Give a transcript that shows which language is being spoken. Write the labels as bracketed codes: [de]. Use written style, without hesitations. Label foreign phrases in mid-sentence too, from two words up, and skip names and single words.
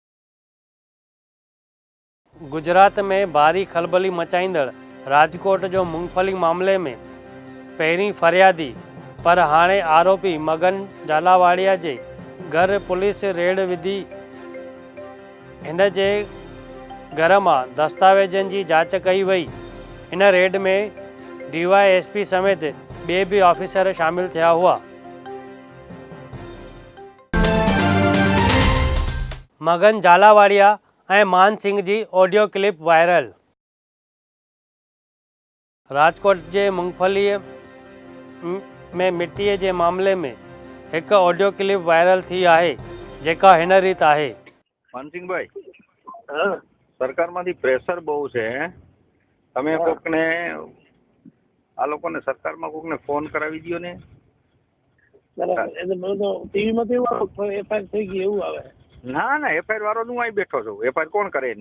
[sd] गुजरात में भारी खलबली मचाईंदड़ राजकोट जो मूंगफली मामले में पहिरीं फरियादी पर हाणे आरोपी मगन झालावाड़िया जे घर पुलिस रेड विधी। हिन जे घर मां दस्तावेजनि जी जांच कई वई। हिन रेड में DYSP समेत ॿिए बि ऑफिसर शामिल थिया हुआ। मगन झालावाड़िया ऐं मान सिंह जी ऑडियो क्लिप वायरल। राजकोट जे मूंगफलीअ में मिट्टीअ जे मामले में हिकु ऑडियो क्लिप वायरल थी आहे जेका हिन रीत आहे। [gu] માનસિંહભાઈ, સરકારમાંથી પ્રેશર બહુ છે. તમે કોકને આ લોકોને સરકારમાં કોકને ફોન કરાવી દો ને. ટીવીમાં તો એવું એફઆઈઆર થઈ ગઈ એવું આવે. ના ના, એફઆઈઆર વાળો હું અહીં બેઠો છું. એફઆઈઆર કોણ કરે એની?